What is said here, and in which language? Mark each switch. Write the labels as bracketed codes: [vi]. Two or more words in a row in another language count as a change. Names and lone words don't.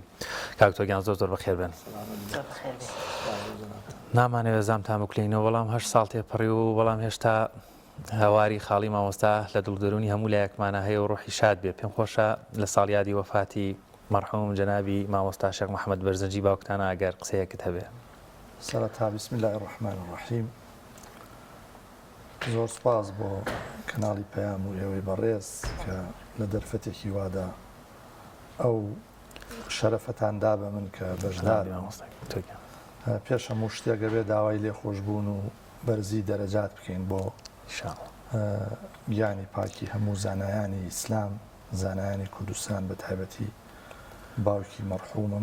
[ckb] کاکتۆگیان زۆر زۆر بەخێر بن. نامانەوێت زامتان بکلینەوە بەڵام 8 ساڵ تێپەڕی و بەڵام هێشتا هەواری خاڵی مامۆستا لە دڵدەرونی هەموو لایەکمانە هەیە و ڕۆحی شاد بێ. پێم خۆشە لە ساڵیادی وەفاتی مەرحوم جەنابی مامۆستا شێخ محەممەد بەرزنجی باوکتانە ئەگەر قسەیەکت هەبێ. [ar] سەرەتا بسم الله الرحمن الرحیم. [ckb] زۆر سپاس بۆ کەناڵی پەیام و ئێوەی بەڕێز کە لە دەرفەتێکی وادا ئەو شەرەفەتاندا بە من کە بەشدار پێش هەموو شتێکە بێ داوای لێخۆشبوون و بەرزی دەرەجات بکەین بۆ گیانی پاکی هەموو زانایانی ئیسلام، زانایانی کوردستان بە تایبەتی باوکی مەرحومم.